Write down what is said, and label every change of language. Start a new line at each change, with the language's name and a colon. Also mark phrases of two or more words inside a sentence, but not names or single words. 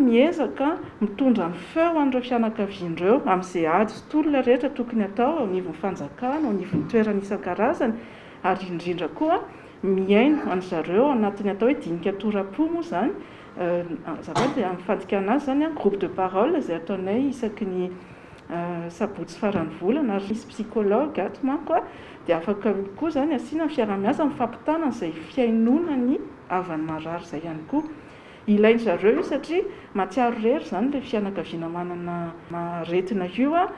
Malagasy: miezaka mitondra ny feo an'ireo fianakavian'ireo amin'izay ady sy tolona rehetra tokony atao ao anivon'ny fanjakana ao anivon'ny toerana isan-karazany ary indrindra koa miaino an'zareo anatin'ny atao hoe dinika toram-po moa zany zavatra amin'ny fandikana azy zany
French: groupe de parole
Malagasy: izay ataonay isaky ny sabotsy faran'ny volana ary misy psychologue ato manko dia afaka koa zany asiana ny fiarah-miasa mifampitana izay fiainonany avan'ny marary izay ihany koa ilainy zareo io satria matsiaro rery zany ilay fianakaviana manana aretina io